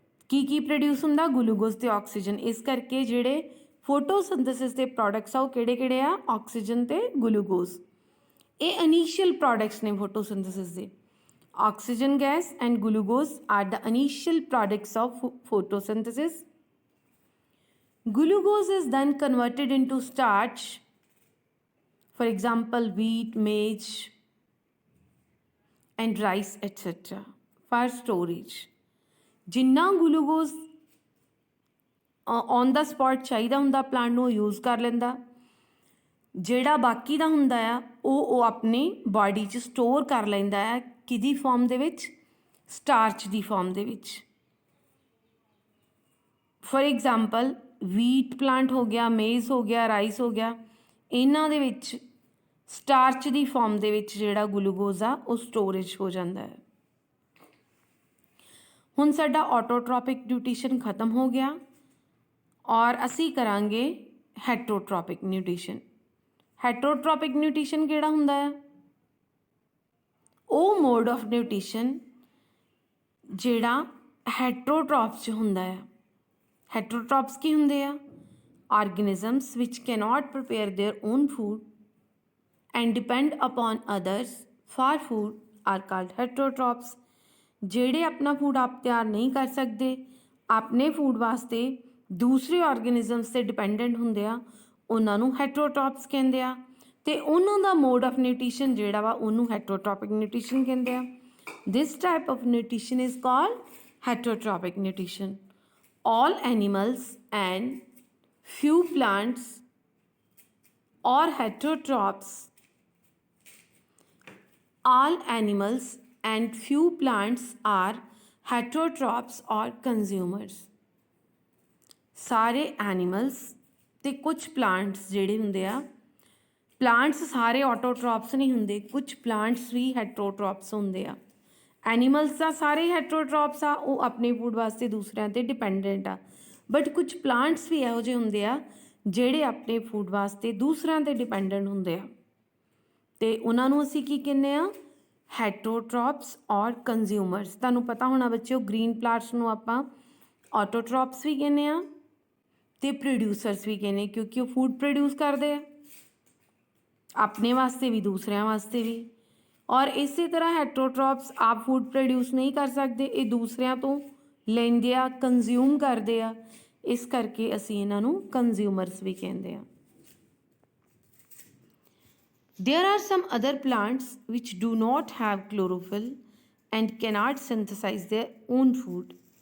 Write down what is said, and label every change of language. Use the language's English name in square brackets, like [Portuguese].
[Punjabi] ਕੀ produce ਹੁੰਦਾ, glucose ਤੇ oxygen. ਇਸ ਕਰਕੇ ਜਿਹੜੇ ਫੋਟੋਸਿੰਥੇਸਿਸ ਦੇ ਪ੍ਰੋਡਕਟਸ ਆ ਉਹ ਕਿਹੜੇ ਆ, ਆਕਸੀਜਨ ਤੇ ਗਲੂਕੋਜ਼। ਇਹ ਇਨੀਸ਼ੀਅਲ ਪ੍ਰੋਡਕਟਸ ਨੇ ਫੋਟੋਸਿੰਥੇਸਿਸ ਦੇ। [English] Oxygen gas and glucose are the initial products of photosynthesis. Glucose is then converted into starch, for example wheat, maize and rice etc. for storage. [Punjabi] Jinnah [English] glucose on the spot [Punjabi] चाहिदा हुंदा plant ਨੂੰ use कर लेंदा, ਜਿਹੜਾ ਬਾਕੀ ਦਾ ਹੁੰਦਾ ਆ ਉਹ ਆਪਣੀ ਬਾਡੀ 'ਚ ਸਟੋਰ ਕਰ ਲੈਂਦਾ ਹੈ ਕਿਹਦੀ ਫਾਰਮ ਦੇ ਵਿੱਚ, ਸਟਾਰਚ ਦੀ ਫਾਰਮ ਦੇ ਵਿੱਚ। ਫॉर एग्जाम्पल ਵੀਟ ਪਲਾਂਟ ਹੋ ਗਿਆ, ਮੇਜ਼ ਹੋ ਗਿਆ, ਰਾਈਸ ਹੋ ਗਿਆ, ਇਹਨਾਂ ਦੇ ਵਿੱਚ ਸਟਾਰਚ ਦੀ ਫਾਰਮ ਦੇ ਵਿੱਚ ਜਿਹੜਾ ਗਲੂਕੋਜ਼ ਆ ਉਹ ਸਟੋਰੇਜ ਹੋ ਜਾਂਦਾ ਹੈ। ਹੁਣ ਸਾਡਾ ਆਟੋਟ੍ਰੋਪਿਕ ਨਿਊਟ੍ਰੀਸ਼ਨ ਖਤਮ ਹੋ ਗਿਆ ਔਰ ਅਸੀਂ ਕਰਾਂਗੇ ਹੈਟਰੋਟ੍ਰੋਪਿਕ ਨਿਊਟ੍ਰੀਸ਼ਨ। ਹੈਟਰੋਟ੍ਰੋਪਿਕ ਨਿਊਟ੍ਰੀਸ਼ਨ ਕਿਹੜਾ ਹੁੰਦਾ ਹੈ, ਉਹ ਮੋਡ ਆਫ ਨਿਊਟ੍ਰੀਸ਼ਨ ਜਿਹੜਾ ਹੈਟਰੋਟ੍ਰੋਪਸ 'ਚ ਹੁੰਦਾ ਆ। ਹੈਟਰੋਟ੍ਰੋਪਸ ਕੀ ਹੁੰਦੇ ਆ, [English] Organisms which cannot prepare their own food and depend upon others for food are called heterotrophs. [Punjabi] ਜਿਹੜੇ ਆਪਣਾ ਫੂਡ ਆਪ ਤਿਆਰ ਨਹੀਂ ਕਰ ਸਕਦੇ, ਆਪਣੇ ਫੂਡ ਵਾਸਤੇ ਦੂਸਰੇ ਆਰਗੇਨਿਜ਼ਮਸ 'ਤੇ ਡਿਪੈਂਡੈਂਟ ਹੁੰਦੇ ਆ, ਉਹਨਾਂ ਨੂੰ ਹੈਟਰੋਟ੍ਰੋਪਸ ਕਹਿੰਦੇ ਆ। ਅਤੇ ਉਹਨਾਂ ਦਾ ਮੋਡ ਆਫ ਨਿਊਟ੍ਰੀਸ਼ਨ ਜਿਹੜਾ ਵਾ ਉਹਨੂੰ ਹੈਟਰੋਟ੍ਰੋਪਿਕ ਨਿਊਟ੍ਰੀਸ਼ਨ ਕਹਿੰਦੇ ਆ। [English] This type of nutrition is called heterotrophic nutrition. All animals and few plants or heterotrophs, all animals and few plants are heterotrophs or consumers। [Punjabi] ਸਾਰੇ ਐਨੀਮਲਸ ਤੇ ਕੁਝ ਪਲਾਂਟਸ ਜਿਹੜੇ ਹੁੰਦੇ ਆ, ਪਲਾਂਟਸ ਸਾਰੇ ਆਟੋਟ੍ਰੋਪਸ ਨਹੀਂ ਹੁੰਦੇ, ਕੁਝ ਪਲਾਂਟਸ ਵੀ ਹੈਟਰੋਟ੍ਰੋਪਸ ਹੁੰਦੇ ਆ। ਐਨੀਮਲਸ ਦਾ ਸਾਰੇ ਹੈਟਰੋਟ੍ਰੋਪਸ ਆ, ਉਹ ਆਪਣੇ ਫੂਡ ਵਾਸਤੇ ਦੂਸਰਿਆਂ 'ਤੇ ਡਿਪੈਂਡੈਂਟ ਆ, ਬਟ ਕੁਝ ਪਲਾਂਟਸ ਵੀ ਇਹੋ ਜਿਹੇ ਹੁੰਦੇ ਆ ਜਿਹੜੇ ਆਪਣੇ ਫੂਡ ਵਾਸਤੇ ਦੂਸਰਿਆਂ 'ਤੇ ਡਿਪੈਂਡੈਂਟ ਹੁੰਦੇ ਆ, ਅਤੇ ਉਹਨਾਂ ਨੂੰ ਅਸੀਂ ਕੀ ਕਹਿੰਦੇ ਆ, ਹੈਟਰੋਟ੍ਰੋਪਸ ਔਰ ਕੰਜ਼ਿਊਮਰਸ। ਤੁਹਾਨੂੰ ਪਤਾ ਹੋਣਾ ਬੱਚਿਓ, ਗ੍ਰੀਨ ਪਲਾਂਟਸ ਨੂੰ ਆਪਾਂ ਆਟੋਟ੍ਰੋਪਸ ਵੀ ਕਹਿੰਦੇ ਆ ਅਤੇ ਪ੍ਰੋਡਿਊਸਰਸ ਵੀ ਕਹਿੰਦੇ, ਕਿਉਂਕਿ ਉਹ ਫੂਡ ਪ੍ਰੋਡਿਊਸ ਕਰਦੇ ਆ ਆਪਣੇ ਵਾਸਤੇ ਵੀ ਦੂਸਰਿਆਂ ਵਾਸਤੇ ਵੀ। ਔਰ ਇਸੇ ਤਰ੍ਹਾਂ ਹੈਟਰੋਟ੍ਰੋਪਸ ਆਪ ਫੂਡ ਪ੍ਰੋਡਿਊਸ ਨਹੀਂ ਕਰ ਸਕਦੇ, ਇਹ ਦੂਸਰਿਆਂ ਤੋਂ ਲੈਂਦੇ ਆ, ਕੰਜ਼ਿਊਮ ਕਰਦੇ ਆ, ਇਸ ਕਰਕੇ ਅਸੀਂ ਇਹਨਾਂ ਨੂੰ ਕੰਜ਼ਿਊਮਰਸ ਵੀ ਕਹਿੰਦੇ ਆ। [English] There are some other plants which do not have chlorophyll and cannot synthesize their own food।